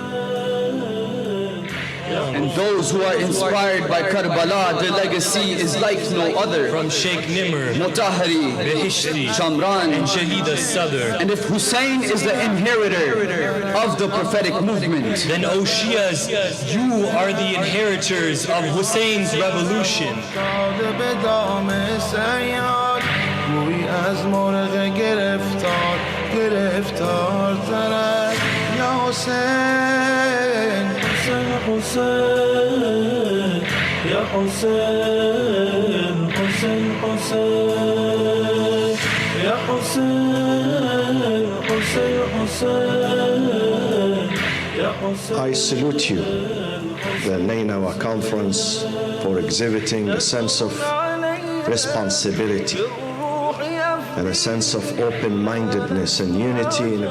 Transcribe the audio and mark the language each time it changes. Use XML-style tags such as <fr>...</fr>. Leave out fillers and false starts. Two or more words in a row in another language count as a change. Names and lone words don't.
<en>And those who are inspired by Karbala, their legacy is like no other. From Sheikh Nimr, Mutahari, Behishti, Shamran, and Shaheed al-Sadr. And if Hussein is the inheritor of the prophetic movement, then O Shias, you are the inheritors of Hussein's revolution.</en> <ar>حسين يا حسين حسين حسين يا حسين حسين حسين يا حسين.</ar> <en>I salute you, the Nainawa Conference, for exhibiting a sense of responsibility and a sense of open-mindedness and unity in a</en>